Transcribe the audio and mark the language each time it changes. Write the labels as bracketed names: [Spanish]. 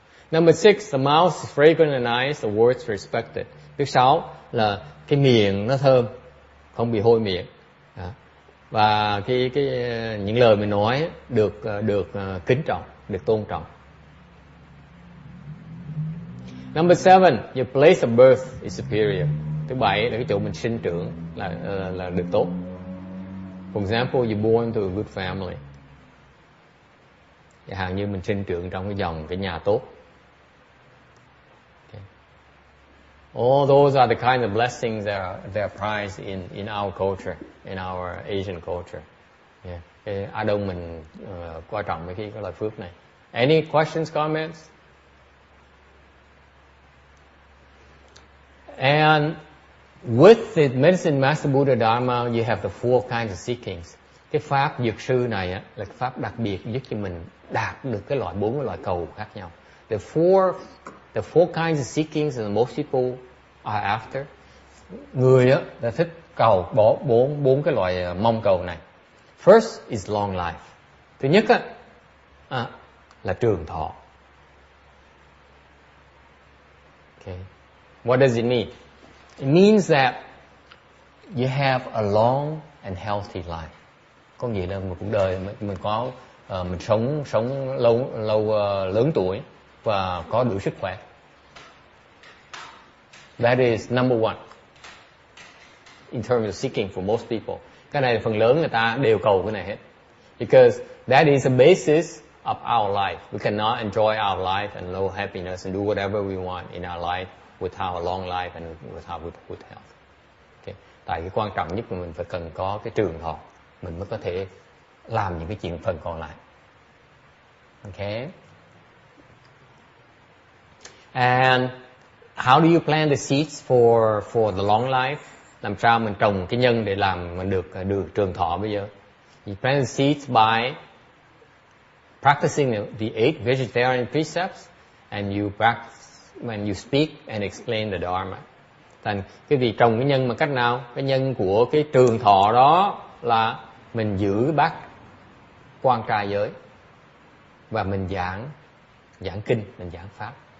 [English] Number 6, the mouth is fragrant and nice, the words respected. [Vietnamese] Thứ 6 là cái miệng nó thơm, không bị hôi miệng. Và những lời mình nói được kính trọng, được tôn trọng. [English] Number 7, your place of birth is superior. [Vietnamese] Thứ 7 là cái chỗ mình sinh trưởng là được tốt. [English] For example, you're born to a good family. [Vietnamese] Chẳng hạn như mình sinh trưởng trong cái nhà tốt. [English] Okay. All those are the kind of blessings that are prized in our culture, in our Asian culture. Yeah. [Vietnamese] Cái Á Đông mình quan trọng cái loại phước này. [English] Any questions, comments? And with the Medicine Master Buddha Dharma, you have the 4 kinds of seekings. [Vietnamese] Cái pháp dược sư này á, là cái pháp đặc biệt giúp cho mình đạt được cái 4 cái loại cầu khác nhau. [English] The four kinds of seekings that most people are after. [Vietnamese] Người á là thích cầu bốn cái loại mong cầu này. [English] First is long life. [Vietnamese] Thứ nhất á là trường thọ. [English] Okay. What does it mean? It means that you have a long and healthy life. [Vietnamese] Có nghĩa là một cuộc đời mình có mình sống lâu lớn tuổi và có đủ sức khỏe. [English] That is number one in terms of seeking for most people. [Vietnamese] Cái này phần lớn người ta đều cầu cái này hết. [English] Because that is the basis of our life. We cannot enjoy our life and know happiness and do whatever we want in our life without a long life and without good health. Okay. [Vietnamese] Tại cái quan trọng nhất là mình phải cần có cái trường thọ, mình mới có thể làm những cái chuyện phần còn lại. [English] Okay. And how do you plant the seeds for the long life? [Vietnamese] Làm sao mình trồng cái nhân để làm mình được trường thọ bây giờ? [English] You plant the seeds by practicing the 8 vegetarian precepts, and you practice when you speak and explain the Dharma. [Vietnamese] Thành cái việc trồng cái nhân bằng cách nào? Cái nhân của cái trường thọ đó là mình giữ bát quan trai giới và mình giảng kinh, mình giảng pháp.